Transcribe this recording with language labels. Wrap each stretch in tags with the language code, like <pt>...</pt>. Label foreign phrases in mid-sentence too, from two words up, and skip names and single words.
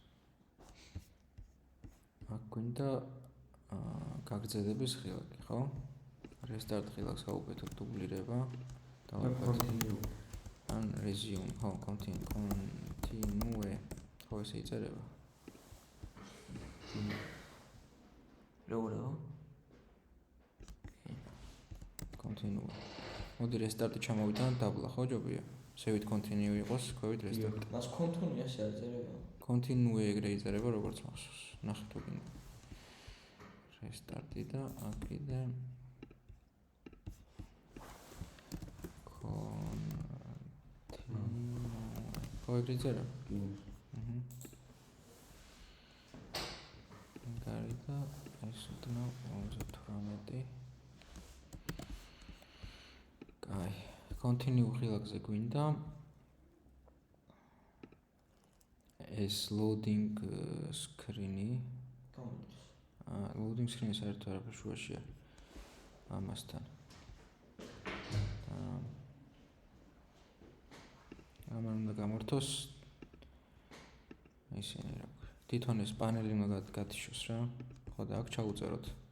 <ka>აქ გვინდა გაგრძელების ხილაკი, ხო? restart ხილაკს გავუკეთოთ დუბლირება. continue. ან resume, ხო, continue. ხო, ესე იწერება. Real. Continue. მოდი restart-ი ჩამოვიტანოთ დაბლა, ხო ჯობია? შევით continue იყოს, ქვევით restart. მას continue ასე არ წერება. Continue ეგრე იწერება, როგორც მახსოვს. ნახე თუ გინდა. Restart-ი და აქედან continue. ხო ეგრე იწერება? კი. გარიდა ეს უთნა 58. კაი, continue ხილაკზე გვინდა ეს</ka> <en>loading screen-</en> <ka>ი.</ka> <en>loading screen-</en> <ka>ი საერთოდ არაფერ შუაშია ამასთან. ამან უნდა გამორთოს ისინი რა ქვია. თვითონ ეს პანელი უნდა გათიშოს რა. ხო და აქ ჩაუწეროთ.</ka>